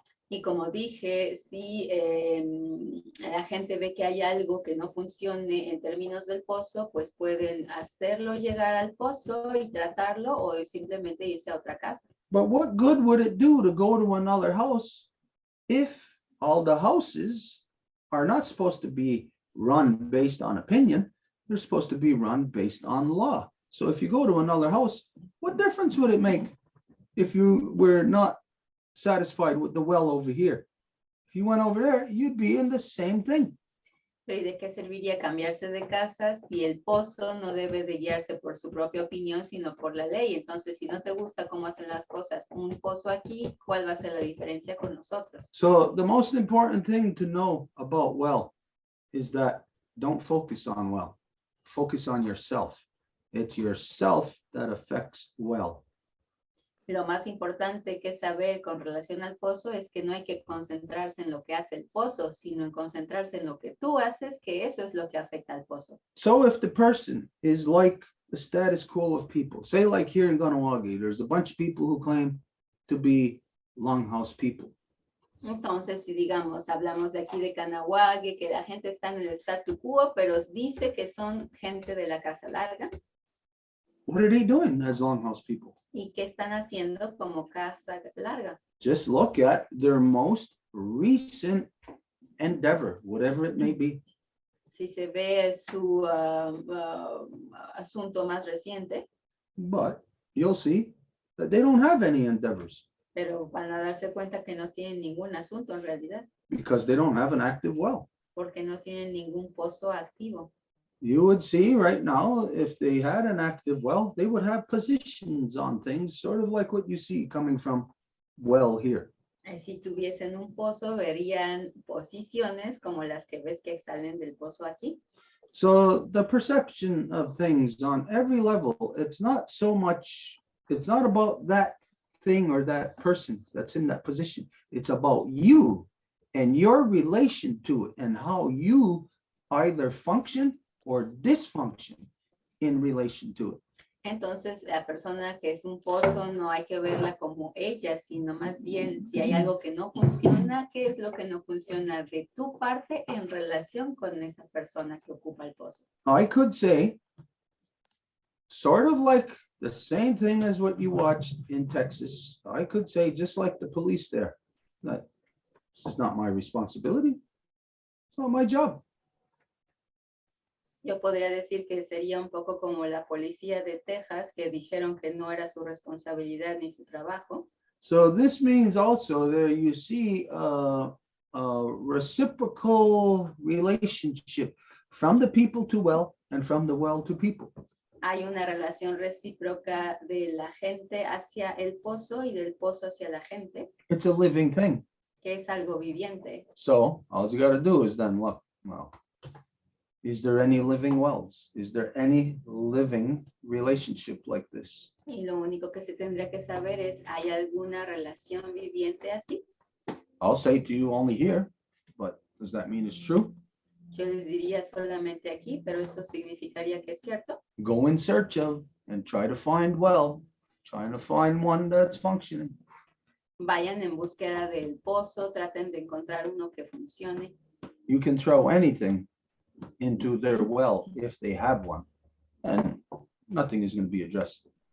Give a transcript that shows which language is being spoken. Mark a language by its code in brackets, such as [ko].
[es] Y como dije, si la gente ve que hay algo que no funcione en términos del pozo, pues pueden hacerlo llegar al pozo y tratarlo o simplemente irse a otra casa. [en] But what good would it do to go to another house if all the houses are not supposed to be run based on opinion? They're supposed to be run based on law. So if you go to another house, what difference would it make if you were not satisfied with the well over here? If you went over there, you'd be in the same thing. [es] Pero ¿y de qué serviría cambiarse de casa si el pozo no debe de guiarse por su propia opinión, sino por la ley? Entonces, si no te gusta cómo hacen las cosas, un pozo aquí, ¿cuál va a ser la diferencia con nosotros? [en] So the most important thing to know about well is that don't focus on well, focus on yourself. It's yourself that affects well. [es] Lo más importante que saber con relación al pozo es que no hay que concentrarse en lo que hace el pozo, sino en concentrarse en lo que tú haces, que eso es lo que afecta al pozo. [en] So if the person is like the status quo of people, say like here in Ganawagi, there's a bunch of people who claim to be longhouse people. [es] Entonces, si digamos, hablamos de aquí de Canahuague, que la gente está en el statu quo, pero dice que son gente de la casa larga, [en] What are they doing as longhouse people? [es] ¿y qué están haciendo como casa larga? [en] Just look at their most recent endeavor, whatever it may be. [es] Si se ve su asunto más reciente, [en] But you'll see that they don't have any endeavors [es] pero van a darse cuenta que no tienen ningún asunto en realidad, [en] because they don't have an active well. [es] porque no tienen ningún pozo activo. [en] You would see right now, if they had an active well, they would have positions on things, sort of like what you see coming from well here. [es] Si tuviesen un pozo, verían posiciones como las que ves que salen del pozo aquí. [en] So the perception of things on every level, it's not so much, it's not about that thing or that person that's in that position. It's about you and your relation to it and how you either function or dysfunction in relation to it. [es] Entonces, la persona que es un pozo no hay que verla como ella, sino más bien si hay algo que no funciona, ¿qué es lo que no funciona de tu parte en relación con esa persona que ocupa el pozo? [en] I could say, sort of like the same thing as what you watched in Texas. I could say, just like the police there, that this is not my responsibility. It's not my job. [es] Yo podría decir que sería un poco como la policía de Texas que dijeron que no era su responsabilidad ni su trabajo. [en] So this means also there you see a reciprocal relationship from the people to well and from the well to people. [es] Hay una relación recíproca de la gente hacia el pozo y del pozo hacia la gente, [en] It's a living thing. [es] que es algo viviente. [en] So all you got to do is then look, well, is there any living wells? Is there any living relationship like this? [es] Y lo único que se tendría que saber es, ¿hay alguna relación viviente así? [en] I'll say to you only here, but does that mean it's true? [es] Yo les diría solamente aquí, pero eso significaría que es cierto. [en] Go in search of and try to find well, trying to find one that's functioning. [es] Vayan en búsqueda del pozo, traten de encontrar uno que funcione. [en] You can throw anything into their well if they have one, and nothing is going to be addressed.